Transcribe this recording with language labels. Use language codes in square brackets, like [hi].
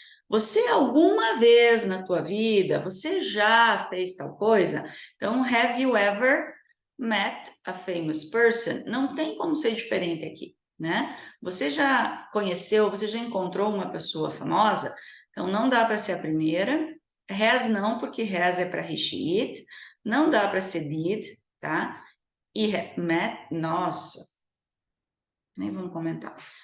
[pt] Você alguma vez na tua vida, você já fez tal coisa? [en] Então, have you ever met a famous person? [pt] Não tem como ser diferente aqui, né? Você já conheceu, você já encontrou uma pessoa famosa? Então, não dá para ser a primeira. Has não, porque has é para he, she, it. Não dá para ser did, tá? E met, nossa, nem vamos comentar.